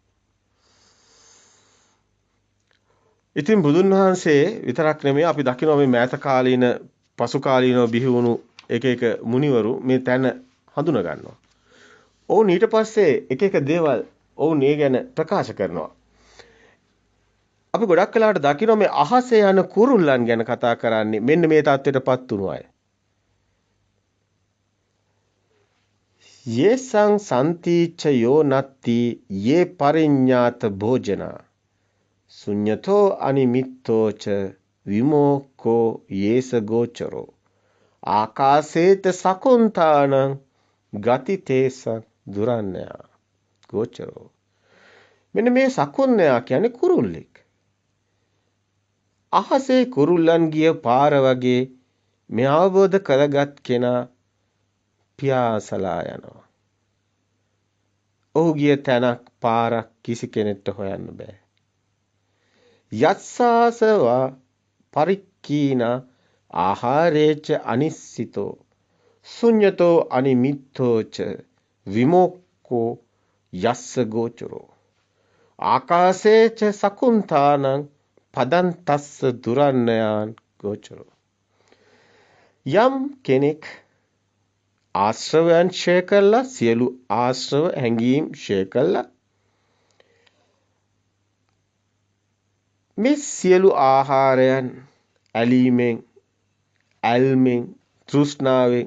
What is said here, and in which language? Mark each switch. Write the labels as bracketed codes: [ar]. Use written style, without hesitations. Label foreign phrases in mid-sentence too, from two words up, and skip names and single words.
[si] ඉතින් බුදුන් වහන්සේ විතරක් නෙමෙයි අපි දකිනවා මේ මෑත කාලීන පසු කාලීනව බිහි වුණු එක එක මුනිවරු මේ තැන හඳුනා ගන්නවා. ඔවුන් ඊට පස්සේ එක එක දේවල් ඔවුන් ඒ ගැන ප්‍රකාශ කරනවා. අපි ගොඩක් වෙලාවට දකිනවා මේ අහසේ යන කුරුල්ලන් ගැන කතා කරන්නේ මෙන්න මේ தත්ත්වයටපත් වුණු අය. [pi] යේසං සම්තිච්ච යෝ නත්ති යේ පරිඤ්ඤාත භෝජනා ශුඤ්ඤතෝ අනිමිත්තෝච විමෝක්ඛෝ යේස ගෝචරෝ ආකාසේත සකුන්තානං ගතිතේස දුරන්නයා ගෝචරෝ. [si] මෙන්න මේ සකුන්නයා කියන්නේ කුරුල්ලෙක්. අහසේ කුරුල්ලන් ගිය පාර වගේ මේ අවබෝධ කරගත් කෙනා පියාසලා යනවා. ඔහු ගිය තැනක් පාරක් කිසි කෙනෙක්ට හොයන්න බෑ. [pi] යස්සාසවා පරික්කීන ආහාරේච අනිස්සිතෝ ශුඤ්ඤතෝ අනිමිත්තෝච විමෝක්ඛෝ යස්ස ගෝචරෝ ආකාසේච සකුන්තානං පදන්තස්ස දුරන්නයන් ගෝචරෝ. [si] යම් කෙනෙක් ආශ්‍රවයන් ඡය කළා, සියලු ආශ්‍රව හැඟීම් ඡය කළා, මේ සියලු ආහාරයන් ඇලීමෙන්, ඇල්මෙන්, තෘෂ්ණාවෙන්,